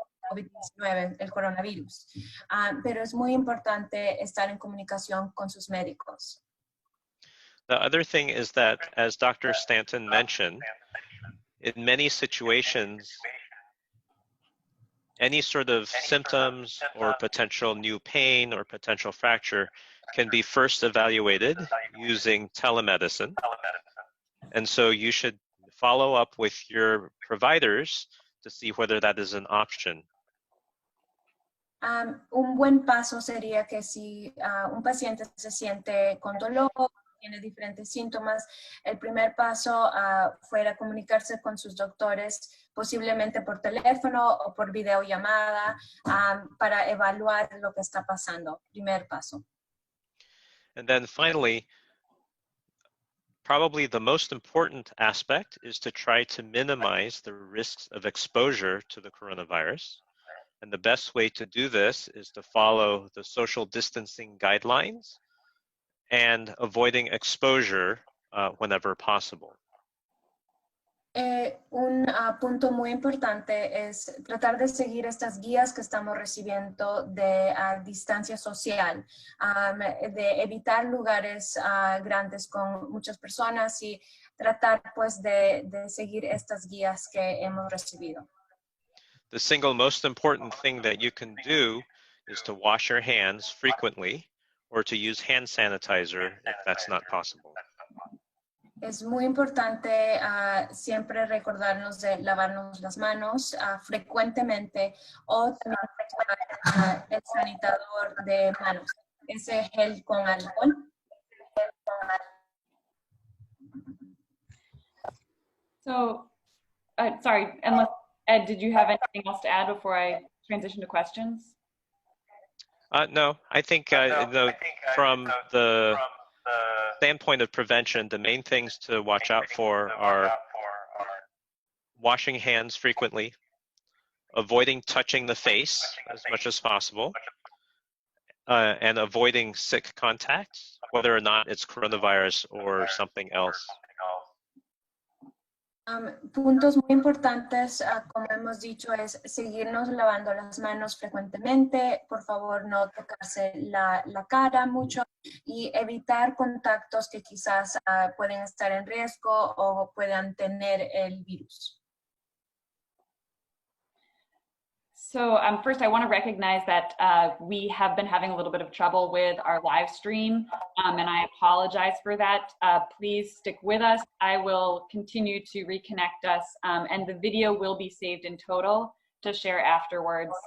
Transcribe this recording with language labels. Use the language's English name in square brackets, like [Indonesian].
[Spanish] COVID-19, el coronavirus. Pero es muy importante estar en comunicación con sus médicos. [English] The other thing is that, as Dr. Stanton mentioned, in many situations, any sort of symptoms or potential new pain or potential fracture can be first evaluated using telemedicine. And so you should follow up with your providers to see whether that is an option. [Spanish] Un buen paso sería que si un paciente se siente con dolor, tiene diferentes síntomas, el primer paso fuera comunicarse con sus doctores, posiblemente por teléfono o por videollamada, para evaluar lo que está pasando. Primer paso. [English] And then finally, probably the most important aspect is to try to minimize the risks of exposure to the coronavirus. And the best way to do this is to follow the social distancing guidelines and avoiding exposure whenever possible. [Spanish] Un punto muy importante es tratar de seguir estas guías que estamos recibiendo de distancia social, de evitar lugares grandes con muchas personas y tratar pues de seguir estas guías que hemos recibido. [English] The single most important thing that you can do is to wash your hands frequently or to use hand sanitizer if that's not possible. [Spanish] Es muy importante siempre recordarnos de lavarnos las manos frecuentemente o también el sanitador de manos, ese gel con alcohol. [English] So, sorry, unless, Ed, did you have anything else to add before I transition to questions? No, I think from the standpoint of prevention, the main things to watch out for are washing hands frequently, avoiding touching the face as much as possible, and avoiding sick contacts, whether or not it's coronavirus or something else. [Spanish] Puntos muy importantes, como hemos dicho, es seguirnos lavando las manos frecuentemente, por favor no tocarse la cara mucho y evitar contactos que quizás pueden estar en riesgo o puedan tener el virus. [English] So first I want to recognize that we have been having a little bit of trouble with our live stream, and I apologize for that. Please stick with us. I will continue to reconnect us, and the video will be saved in total to share afterwards.